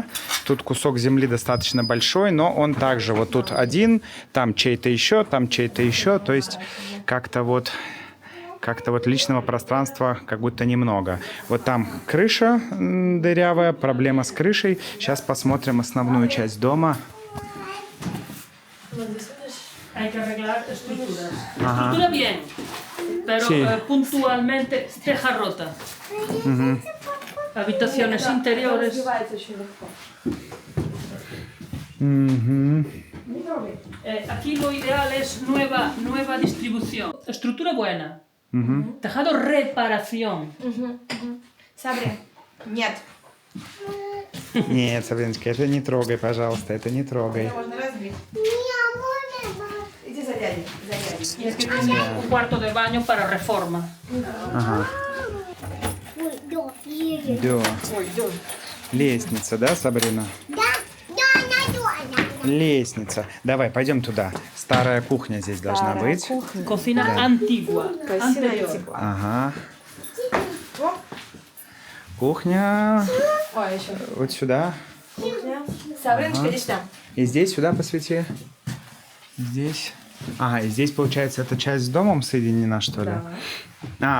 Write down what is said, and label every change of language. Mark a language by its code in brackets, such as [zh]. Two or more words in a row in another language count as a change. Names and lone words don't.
[ru] Тут кусок земли достаточно большой, но он также вот тут один, там чей-то еще, там чей-то еще. То есть как-то вот личного пространства как будто немного. Вот там крыша дырявая, проблема с крышей. Сейчас посмотрим основную часть дома. [es] Estructura bien, pero Sí. Puntualmente teja rota. Habitaciones interiores. Aquí lo ideal es nueva distribución. Estructura buena. Tejado reparación. [ru] Сабрин, нет. Нет, Сабриночка, это не трогай, пожалуйста, это не трогай. Можно разбить. Иди за дядей, за дядей. [es] Y aquí tiene un cuarto de baño para reforma. [ru] Ага. Да. Лестница, да, Сабрина? Лестница. Давай, пойдем туда. Старая кухня здесь должна быть. [es] Cocina antigua. Anterior. [ru] Ага. Кухня. Ой, еще. Вот сюда. Сабриночка, иди сюда. И здесь, сюда посвети. Здесь. Ага, и здесь, получается, эта часть с домом соединена, что ли? Да.